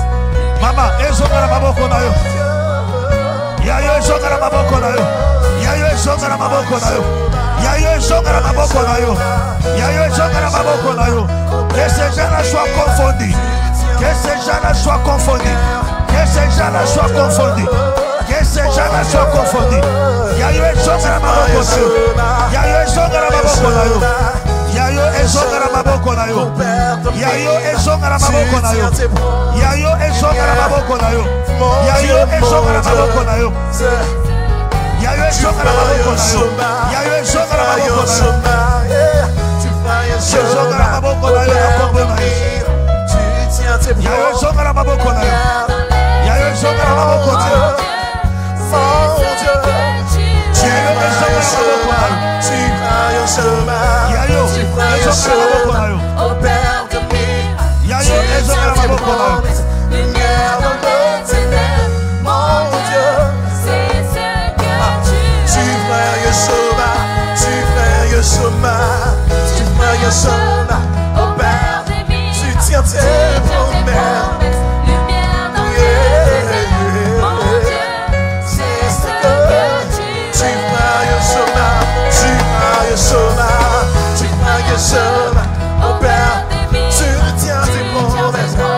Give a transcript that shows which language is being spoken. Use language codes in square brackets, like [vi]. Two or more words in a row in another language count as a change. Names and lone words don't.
[ln] Mama, ezongala maboko na yo. Yayo ezongala maboko na yo. Yayo ezongala maboko na yo. Yayo ezongala maboko na yo. Yayo ezongala maboko na yo. [fr] Que ces gens-là soient confondus. Que ces gens-là soient confondus. Que ces gens-là soient confondus. Que ces gens-là soient confondus. [ln] Yayo ezongala maboko na yo. Yayo ezongala maboko na yo. Yayo ezongala maboko na yo. Yayo ezongala maboko na yo. Yayo ezongala maboko na yo. Yayo ezongala maboko na yo. Yayo ezongala maboko na yo. Yayo ezongala maboko na yo. Ezongala maboko na yo na kombo na Yesu. Yayo ezongala maboko na yo. Yayo ezongala maboko na yo. Yayo ezongala maboko na yo. [fr] Au Père de miracle, [ln] Yayo ezongala maboko na yo. [fr] lumière dans le ténèbre, mon Dieu, c'est ce que tu ferais Yeshua, tu ferais Yeshua, tu ferais Yeshua, au Père de miracle, tu tiens tes promesses, lumière dans le ténèbre, mon Dieu, c'est ce que tu ferais Yeshua, tu ferais Yeshua, tu ferais Yeshua, au Père de miracle, tu tiens tes promesses.